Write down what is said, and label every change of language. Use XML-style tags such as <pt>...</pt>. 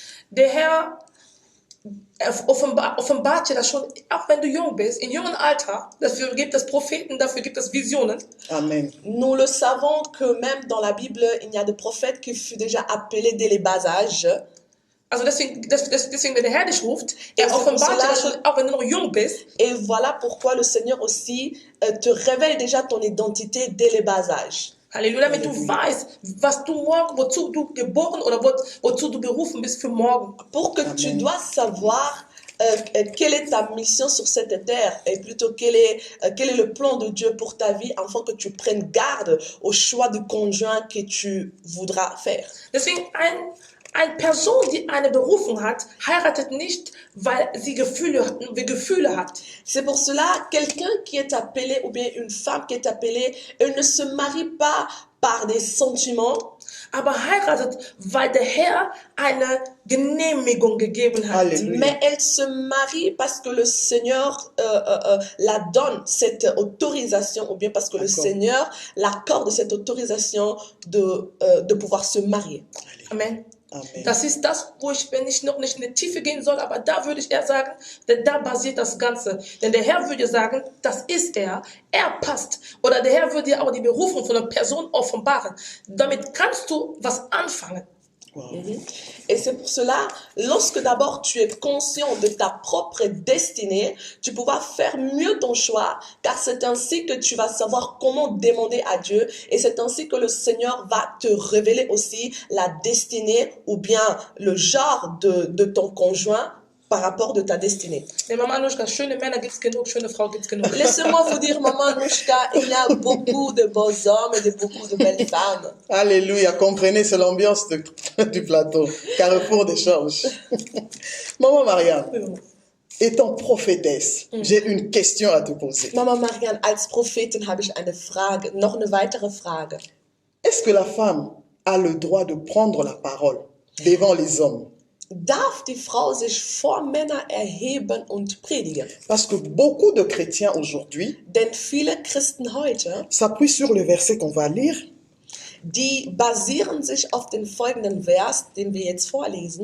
<de>der Herr offenbart dir das schon, auch wenn du jung bist, in jungem Alter, dafür gibt es Propheten, dafür gibt es Visionen. Amen.</de> <fr>nous le savons que même dans la Bible, il y a des prophètes qui furent déjà appelés dès les bas âges.</fr> <de>Also deswegen, wenn der Herr dich ruft, Ja, er offenbart dir das so- schon, auch wenn du noch jung bist.</de> <fr>Et voilà pourquoi le Seigneur aussi te révèle déjà ton identité dès les bas âges.</fr> <de>Halleluja, damit du weißt, wozu du geboren oder wozu du berufen bist für morgen.</de> <fr>Pour que Amen. tu dois savoir quelle est ta mission sur cette terre et plutôt quel est le plan de Dieu pour ta vie afin que tu prennes garde au choix du conjoint que tu voudras faire.</fr> <de>Deswegen eine Person, die eine Berufung hat, heiratet nicht, weil sie Gefühle hat.</de> <fr>C'est pour cela, quelqu'un qui est appelé ou bien une femme qui est appelée, elle ne se marie pas par des sentiments,</fr> <de>aber heiratet, weil der Herr eine Genehmigung gegeben hat.</de> <fr>Alléluia. Mais elle se marie parce que le Seigneur la donne, cette autorisation, ou bien parce que le D'accord. Seigneur l'accorde cette autorisation de pouvoir se marier. Amen. Amen.</fr> <de>Das ist das, wo ich, wenn ich noch nicht in die Tiefe gehen soll, aber da würde ich eher sagen, denn da basiert das Ganze. Denn der Herr würde sagen, das ist er passt. Oder der Herr würde dir auch die Berufung von einer Person offenbaren. Damit kannst du was anfangen. Wow.</de> <fr>Et c'est pour cela, lorsque d'abord tu es conscient de ta propre destinée, tu pourras faire mieux ton choix, car c'est ainsi que tu vas savoir comment demander à Dieu, et c'est ainsi que le Seigneur va te révéler aussi la destinée ou bien le genre de ton conjoint par rapport de ta destinée.</fr> <de>Nee, Mama Anushka, schöne Männer gibt's genug, schöne Frau gibt's genug.</de> <fr>Laissez-moi vous dire, Maman Anushka, il y a beaucoup de beaux hommes et de beaucoup de belles femmes. Alléluia, comprenez, c'est l'ambiance du plateau. Carrefour d'échange. Maman Marianne, étant prophétesse, j'ai une question à te poser.</fr> <de>Mama Marianne, als Prophetin habe ich eine Frage, noch eine weitere Frage.</de> <fr>Est-ce que la femme a le droit de prendre la parole devant les hommes?</fr> <de>Darf die Frau sich vor Männer erheben und predigen?</de> <fr>Parce que beaucoup de chrétiens aujourd'hui</fr> <de>Denn viele Christen heute,</de> <fr>s'appuient sur le verset qu'on va lire,</fr> <de>die basieren sich auf den folgenden Vers, den wir jetzt vorlesen.</de>